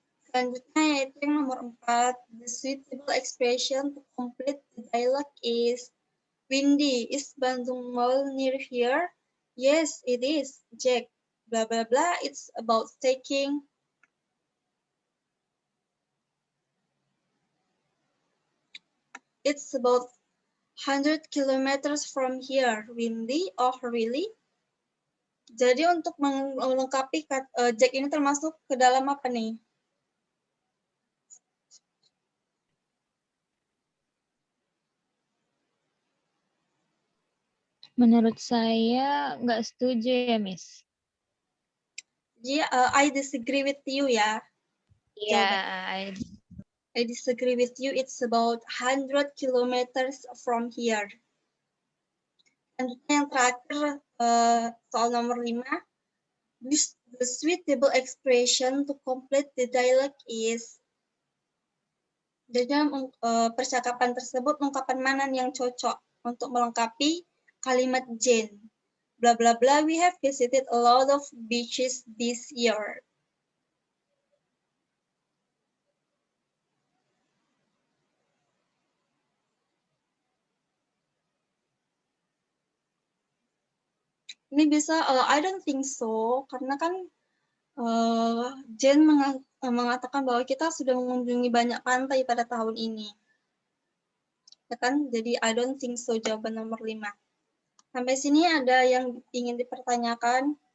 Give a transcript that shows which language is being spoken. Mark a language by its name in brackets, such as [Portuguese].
[Indonesian] Selanjutnya yaitu yang nomor 4. [English] The suitable expression to complete the dialogue is windy. Is Bandung Mall near here? Yes, it is. Jack. Blah, blah, blah. It's about taking. It's about 100 kilometers from here. [Indonesian] Windy? Oh, really? Jadi untuk melengkapi Jack ini termasuk ke dalam apa nih? Menurut saya nggak setuju ya, Miss. [English] Jadi I disagree with you ya. [Indonesian] Iya, [English] I disagree with you. It's about 100 kilometers from here. [Indonesian] Selanjutnya yang terakhir soal nomor 5. [English] The suitable expression to complete the dialogue is. [Indonesian] Dalam percakapan tersebut, ungkapan mana yang cocok untuk melengkapi kalimat Jane? [English] Bla bla bla, we have visited a lot of beaches this year. [Indonesian] Ini bisa I don't think so, karena kan Jane mengatakan bahwa kita sudah mengunjungi banyak pantai pada tahun ini. Ya kan? Jadi I don't think so jawaban nomor 5. Sampai sini ada yang ingin dipertanyakan?